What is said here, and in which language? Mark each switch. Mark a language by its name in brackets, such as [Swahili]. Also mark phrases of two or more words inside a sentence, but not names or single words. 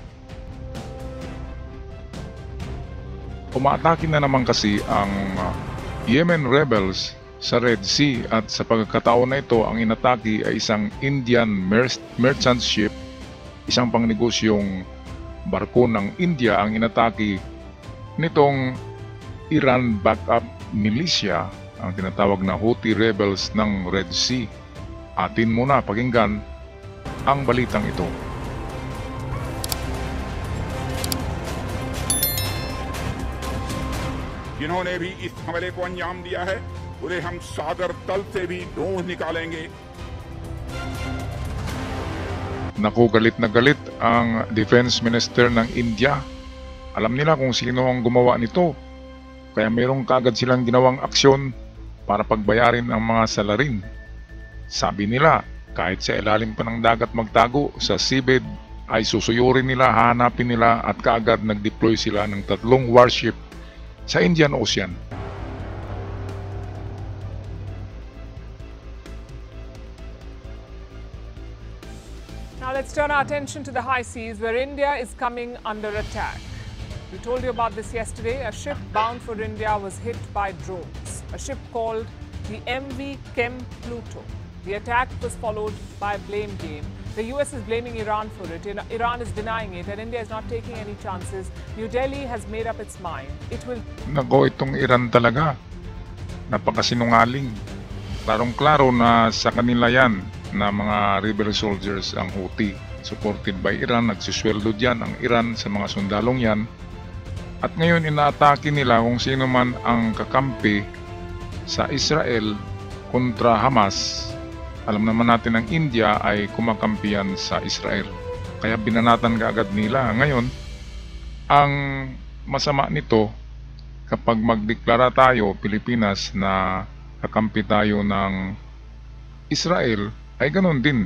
[Filipino] Umaatake na naman kasi ang Yemen rebels sa Red Sea at sa pagkakataon na ito ang inatake ay isang [English] Indian merchant ship, [Filipino] isang pangnegosyong barko ng India ang inatake nitong [English] Iran backup militia, [Filipino] ang tinatawag na Houthi rebels ng Red Sea. Atin muna pakinggan ang balitang ito. [Hindi] जिन्होंने भी इस हमले को अंजाम दिया है उन्हें हम सागर तल से भी ढूंढ निकालेंगे। [Filipino] Naku, galit na galit ang [English] Defense Minister [Filipino] ng India. Alam nila kung sino ang gumawa nito. Kaya merong kagad silang ginawang aksyon para pagbayarin ang mga salarin. Sabi nila, kahit sa ilalim pa ng dagat magtago sa seabed, ay susuyurin nila, hahanapin nila at kaagad nag-deploy sila ng 3 warship sa Indian Ocean. [English] Now let's turn our attention to the high seas where India is coming under attack. We told you about this yesterday. A ship bound for India was hit by drones. A ship called the MV Chem Pluto. The attack was followed by a blame game. The US is blaming Iran for it. Iran is denying it, and India is not taking any chances. New Delhi has made up its mind. It will. [Filipino] Nako, itong Iran talaga. Napakasinungaling. Klarong-klaro na sa kanila yan na mga [English] rebel soldiers [Filipino] ang Houthi. [English] Supported by Iran. [Filipino] Nagsusweldo dyan ang Iran sa mga sundalong yan. At ngayon inaatake nila kung sino man ang kakampi sa Israel kontra Hamas. Alam naman natin ang India ay kumakampiyan sa Israel. Kaya binanatan kaagad nila. Ngayon, ang masama nito, kapag magdeklara tayo, Pilipinas, na kakampi tayo ng Israel, ay ganun din.